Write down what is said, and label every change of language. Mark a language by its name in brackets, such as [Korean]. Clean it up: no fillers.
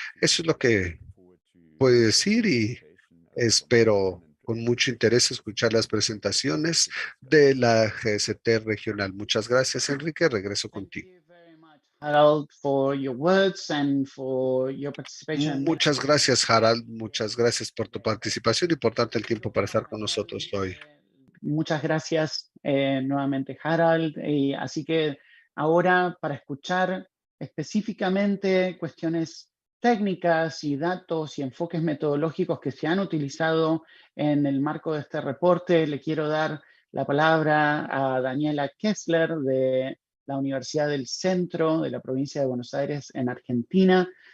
[Spanish] Eso es lo que puedo decir y espero con mucho interés escuchar las presentaciones de la GST regional. Muchas gracias, Enrique. Regreso contigo. [English] Harald, for your words and for your participation. [Spanish] Muchas gracias, Harald. Muchas gracias por tu participación y por darte el tiempo para estar con nosotros hoy. Muchas gracias nuevamente, Harald. Y así que ahora para escuchar específicamente cuestiones técnicas y datos y enfoques metodológicos que se han utilizado en el marco de este reporte, le quiero dar la palabra a Daniela Kessler de la Universidad del Centro de la provincia de Buenos Aires en Argentina.